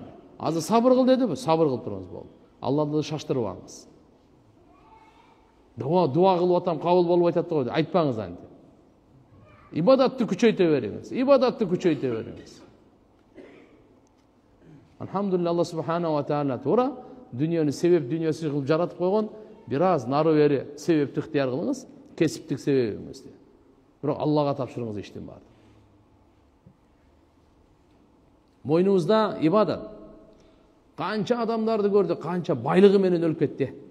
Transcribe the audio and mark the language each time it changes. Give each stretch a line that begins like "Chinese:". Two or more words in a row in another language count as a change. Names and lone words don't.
Kyrgyz: Азыр сабыр кыл дедиби? Сабыр кылып туруңуз болду. Алланы шаштырбаңыз. Дуа кылып атам, кабыл болуп атат го, айтпаңыз анди. Ибадатты күчөйтө бериңиз. Ибадатты күчөйтө бериңиз. Алхамдулилlah,
Arabic: الله سبحانه وتعالى
Kyrgyz: туура дүнүйөнү себеп дүнүйөсү кылып жаратып койгон. Бир аз нары бери себепти ыктыяр кылыңыз, кесиптик себеп эмес. Бирок Аллага тапшырыңыз иштин баарын. Мойнуңузда ибадат. Канча адамдарды көрдүк, канча байлыгы менен өлүп кетти.